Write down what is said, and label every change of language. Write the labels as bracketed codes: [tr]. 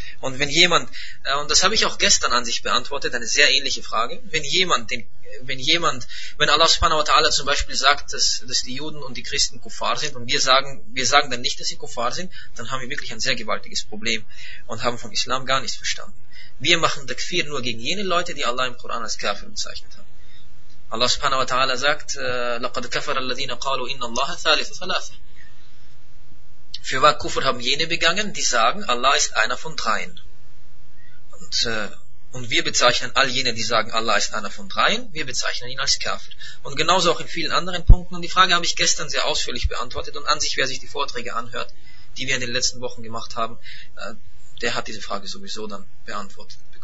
[de] Und wenn jemand, und das habe ich auch gestern an sich beantwortet, eine sehr ähnliche Frage, wenn Allah subhanahu wa ta'ala zum Beispiel sagt, dass die Juden und die Christen Kuffar sind und wir sagen dann nicht, dass sie Kuffar sind, dann haben wir wirklich ein sehr gewaltiges Problem und haben vom Islam gar nichts verstanden. Wir machen Takfir nur gegen jene Leute, die Allah im Koran als Kafir bezeichnet hat. [ar] Allah subhanahu wa ta'ala sagt, لَقَدْ كَفَرَ الَّذِينَ قَالُوا إِنَّ اللَّهَ ثَالِثُ ثَلَاثَ. [de] Für wahr, Kufr haben jene begangen, die sagen, Allah ist einer von dreien. Und wir bezeichnen all jene, die sagen, Allah ist einer von dreien, wir bezeichnen ihn als Kafir. Und genauso auch in vielen anderen Punkten. Und die Frage habe ich gestern sehr ausführlich beantwortet. Und an sich, wer sich die Vorträge anhört, die wir in den letzten Wochen gemacht haben, der hat diese Frage sowieso dann beantwortet.